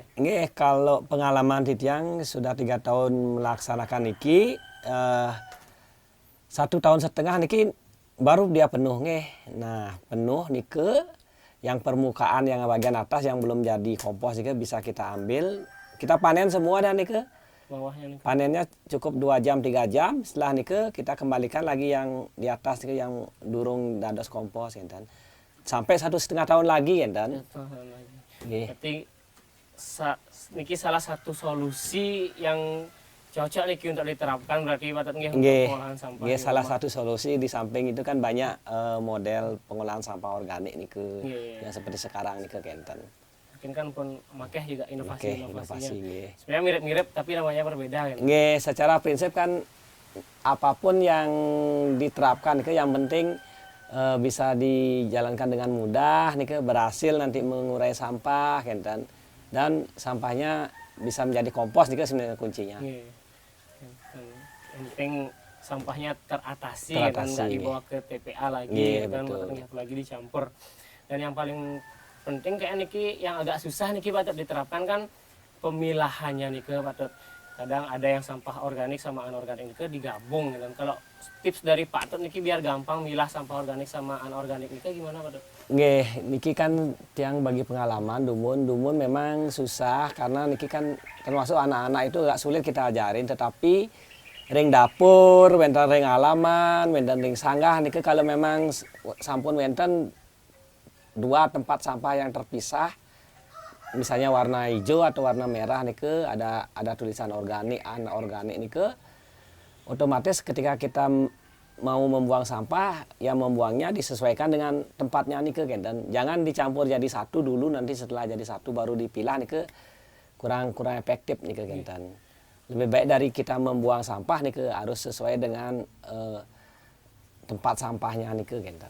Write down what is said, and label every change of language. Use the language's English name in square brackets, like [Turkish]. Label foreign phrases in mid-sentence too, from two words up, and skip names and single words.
[Indonesian] Nggih, kalau pengalaman di tiang sudah 3 tahun melaksanakan niki, 1,5 tahun niki baru dia penuh nggih. Nah, penuh niki yang permukaan yang bagian atas yang belum jadi kompos niki bisa kita ambil, kita panen semua dan niki. Bawahnya niki. Panennya cukup 2 jam 3 jam, setelah niki kita kembalikan lagi yang di atas niki yang [Balinese] durung dados [Indonesian] kompos kan. Sampai 1,5 tahun lagi kan. Berarti niki salah satu solusi yang cocok niki untuk diterapkan berarti Pak nggih untuk pengolahan sampah. Nggih, salah satu solusi di samping itu kan banyak model pengolahan sampah organik niku yang seperti sekarang niku kenten. Mungkin kan [Balinese] pun makeh [Indonesian] juga inovasi-inovasinya. Nggih. Sebenarnya mirip-mirip tapi namanya berbeda kan. Nggih, secara prinsip kan apapun yang diterapkan itu yang penting bisa dijalankan dengan mudah, nih berhasil nanti mengurai sampah, kan, dan sampahnya bisa menjadi kompos, nih sebenarnya kuncinya. Yang penting sampahnya teratasi. Dan nggak dibawa ke TPA lagi, dan lagi dicampur. Dan yang paling penting kayak niki yang agak susah niki Pak diterapkan kan pemilahannya niki Pak. Kadang ada yang sampah organik sama anorganik niki digabung dan kalau tips dari Pak Tut niki biar gampang milah sampah organik sama anorganik niki gimana Pak Tut? Nggih, niki kan tiang bagi pengalaman dumun memang susah karena niki kan termasuk anak-anak itu agak sulit kita ajarin, tetapi [Balinese] ring dapur, wenten ring halaman, wenten ring sanggah niki [Indonesian] kalau memang [Balinese] sampun wenten [Indonesian] dua tempat sampah yang terpisah, misalnya warna hijau atau warna merah nih ke ada tulisan organik, anorganik nih ke, otomatis ketika kita mau membuang sampah, ya membuangnya disesuaikan dengan tempatnya nih ke, dan jangan dicampur jadi satu dulu, nanti setelah jadi satu baru dipilah nih ke, kurang efektif nih ke, dan lebih baik dari kita membuang sampah nih ke harus sesuai dengan tempat sampahnya nih ke, dan